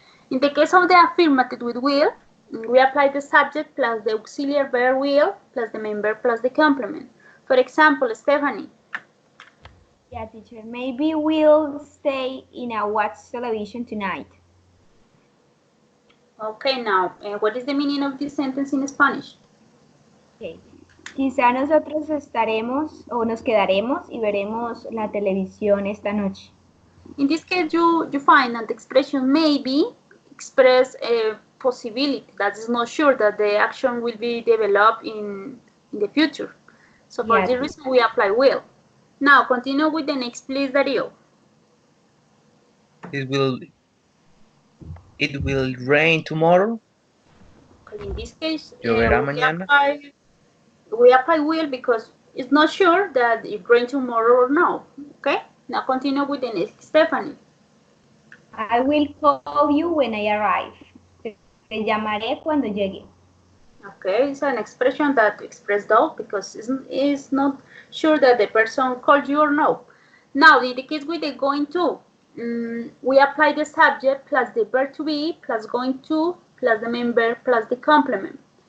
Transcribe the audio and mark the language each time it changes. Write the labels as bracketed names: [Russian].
[English] In the case of the affirmative with will, we apply the subject plus the auxiliary verb will plus the main verb plus the complement. For example, Stephanie. Yeah, teacher. Maybe we'll stay in a watch television tonight. Okay, now, what is the meaning of this sentence in Spanish? Okay. [Spanish] Quizá nosotros estaremos o nos quedaremos y veremos la televisión esta noche. [English] In this case, you find that the expression maybe express a possibility that is not sure that the action will be developed in the future. So for this reason, we apply will. Now, continue with the next, please, Darío. It will rain tomorrow. Okay, in this case, [Spanish] Lloverá mañana. [English] We apply will because it's not sure that it rain tomorrow or no. Okay, now continue with the next, Stephanie. I will call you when I arrive. [Spanish] Te llamaré cuando llegue. [English] Okay, it's an expression that expresses doubt because it's not sure that the person called you or no. Now, in the case with the going to, we apply the subject plus the verb to be plus going to plus the main verb plus the complement.